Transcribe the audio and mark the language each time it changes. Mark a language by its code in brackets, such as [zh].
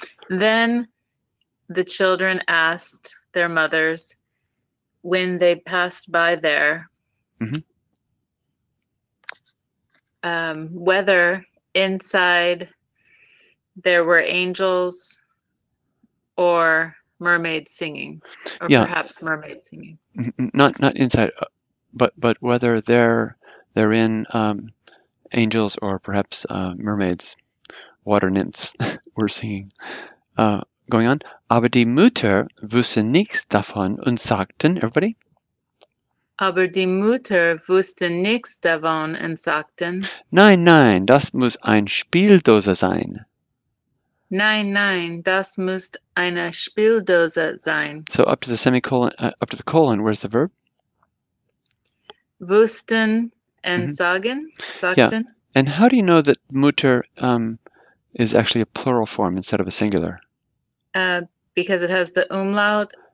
[en] Then the children asked their mothers when they passed by there, whether inside there were angels or mermaids singing, or perhaps mermaids singing. Not inside, but whether therein angels or perhaps mermaids, water nymphs were singing. Going on. [de] Aber die Mutter wusste nichts davon und sagten, [en] everybody? [de] Aber die Mutter wusste nichts davon und sagten, Nein, nein, das muss ein Spieldose sein. nein, nein, das muss eine Spieldose sein. [en] So up to the semicolon, up to the colon, where's the verb? Wussten and sagten. And how do you know that Mutter is actually a plural form instead of a singular? Because it has the umlaut.